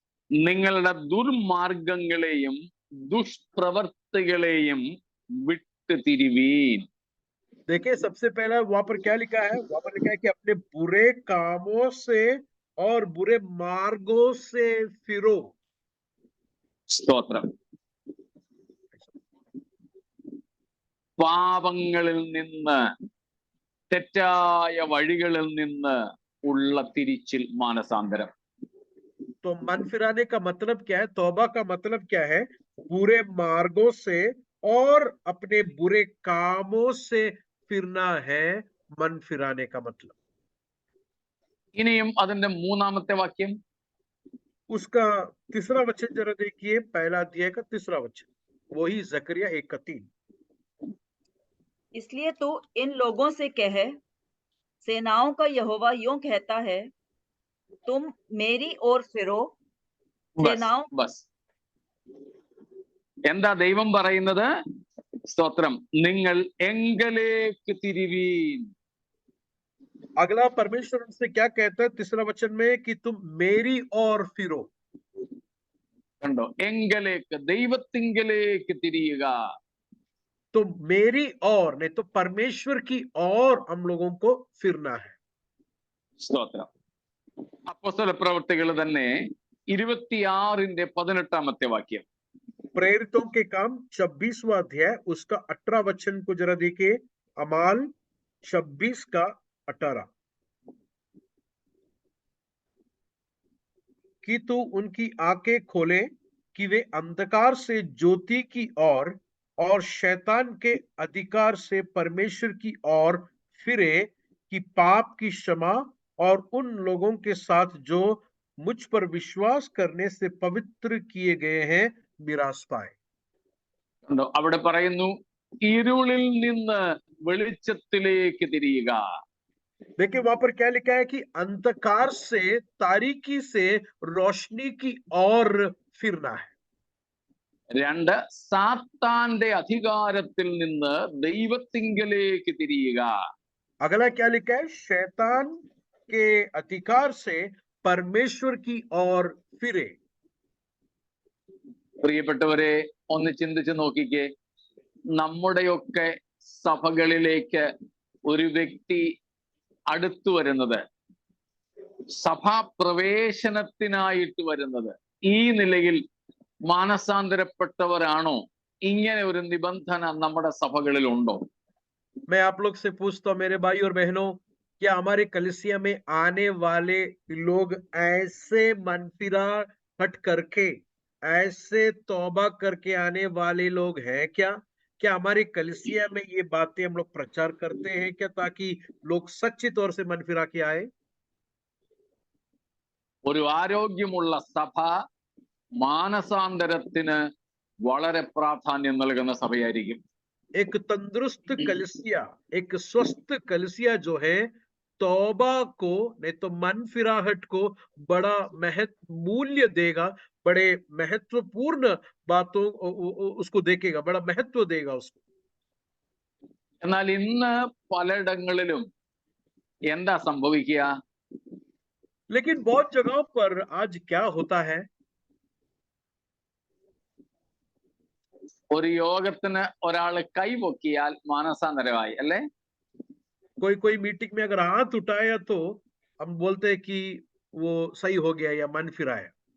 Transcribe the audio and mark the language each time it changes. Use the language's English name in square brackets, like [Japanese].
[Malayalam] നിങ്ങളുടെ ദുർമാർഗങ്ങളെയും ദുഷ്പ്രവർത്തികളെയും വിട്ടു തിരിവീൻ. [Hindi] देखिए, सबसे पहला वहां पर क्या लिखा है? वहां पर लिखा है कि अपने बुरे कामों से और बुरे मार्गों से फिरो। [Malayalam] സ്തോത്രം. പാപങ്ങളിൽ നിന്ന്, തെറ്റായ വഴികളിൽ നിന്ന് ഉള്ള തിരിച്ചിൽ, മാനസാന്തരം. [Hindi] तो मन फिराने का मतलब क्या है? तौबा का मतलब क्या है? बुरे मार्गों से और अपने बुरे कामों से फिरना है मन फिराने का मतलब। [Malayalam] ഇനിയും അതിന്റെ 3-ാമത്തെ വാക്യം. [Hindi] उसका तीसरा वचन जरा देखिए, पहला अध्याय का तीसरा वचन, वही जकरिया 1:3। इसलिए तू इन लोगों से कह, सेनाओं का यहोवा यूं कहता है, तुम मेरी ओर फिरो, [Malayalam] ബസ് [Hindi] सेनाओं [Malayalam] ബസ് എന്താ ദൈവം പറയുന്നത്? സ്തോത്രം, നിങ്ങൾ എങ്കലേക്ക് തിരിവീൻ. [Hindi] अगला परमेश्वर उनसे क्या कहता है तीसरा वचन में, कि तुम मेरी ओर फिरो। [Malayalam] കണ്ടോ, എങ്കലേക്ക്, ദൈവത്തിങ്കലേക്ക് തിരിയുക. [Hindi] तो मेरी ओर नहीं तो परमेश्वर की ओर हम लोगों को फिरना है। [Malayalam] സ്തോത്രം. അപ്പോസ്തല പ്രവൃത്തികൾ തന്നെ 26:18 വാക്യം. [Hindi] प्रेरितों के काम 26वां अध्याय उसका 18 वचन को जरा देखिए, अमाल 26 का 18, कि तू उनकी आंखें खोले कि वे अंधकार से ज्योति की ओर और शैतान के अधिकार से परमेश्वर की ओर फिरे, कि पाप की क्षमा और उन लोगों के साथ जो मुझ पर विश्वास करने से पवित्र किए गए हैं मिरास पाए। [Malayalam] കണ്ടോ, അവിടെ പറയുന്നു ഇരുളിൽ നിന്ന് വെളിച്ചത്തിലേക്ക് തിരിയുക. [Hindi] देखिए वहां पर क्या लिखा है, कि अंधकार से, तारीकी से रोशनी की ओर फिरना है। [Malayalam] 2, സാത്താന്റെ അധികാരത്തിൽ നിന്ന് ദൈവത്തിങ്കലേക്ക് തിരിയുക. [Hindi] अगला क्या लिखा है, शैतान के अधिकार से परमेश्वर की ओर फिरे। [Malayalam] പ്രിയപ്പെട്ടവരെ, ഒന്ന് ചിന്തിച്ചു നോക്കിക്കേ, നമ്മുടെയൊക്കെ സഭകളിലേക്ക് ഒരു വ്യക്തി അടുത്തു വരുന്നത്, സഭാപ്രവേശനത്തിനായിട്ട് വരുന്നത്, ഈ നിലയിൽ മാനസാന്തരപ്പെട്ടവരാണോ? ഇങ്ങനെ ഒരു നിബന്ധന നമ്മുടെ സഭകളിൽ ഉണ്ടോ? [Hindi] मैं आप लोग से पूछता हूं मेरे भाई और बहनों, क्या हमारे कलीसिया में आने वाले लोग ऐसे मनफिरा हट करके, ऐसे तौबा करके आने वाले लोग हैं क्या? क्या हमारे कलीसिया में ये बातें हम लोग प्रचार करते हैं क्या, ताकि लोग सच्ची तौर से मन फिरा के आए? [Malayalam] ഒരു ആരോഗ്യമുള്ള സഭ മാനസാന്തരത്തിന് വളരെ പ്രാധാന്യം നൽകുന്ന സഭയായിരിക്കും. [Hindi] एक तंदुरुस्त कलीसिया, एक स्वस्थ कलीसिया जो है, तौबा को नहीं तो मन फिराहट को बड़ा मूल्य देगा, बड़े महत्वपूर्ण बातों उसको देखेगा, बड़ा महत्व देगा उसको। [Malayalam] എന്നാൽ ഇന്ന് പലയിടങ്ങളിലും എന്താ സംഭവിക്കുക? [Hindi] लेकिन बहुत जगहों पर आज क्या होता है, [Malayalam] ഒരു യോഗത്തിന് ഒരാള് കൈപൊക്കിയാൽ മാനസാന്തരമായി, അല്ലേ? [Hindi] कोई कोई मीटिंग में अगर हाथ उठाया तो हम बोलते हैं कि वो सही हो गया या मन फिराया।